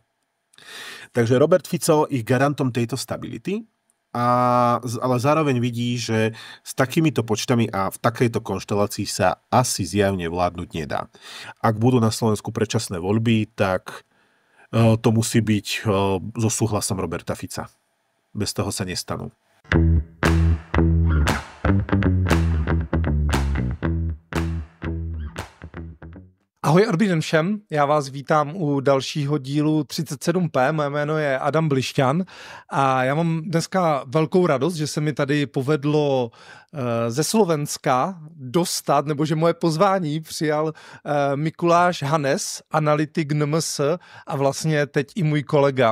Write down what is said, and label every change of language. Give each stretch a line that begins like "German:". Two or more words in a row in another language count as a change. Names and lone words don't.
Slovak: Takže Robert Fico ich garantom tejto stability, ale zároveň vidí, že s takýmito počtami a v takejto konštelácii sa asi zjavne vládnuť nedá. Ak budú na Slovensku predčasné voľby, tak to musí byť so súhlasom Roberta Fica. Bez toho sa nestanú.
Czech: Ahoj, dobrý den všem, já vás vítám u dalšího dílu 37P, moje jméno je Adam Blišťan a já mám dneska velkou radost, že se mi tady povedlo ze Slovenska dostat, nebo že moje pozvání přijal Mikuláš Hanes, analytik NMS a vlastně teď i můj kolega.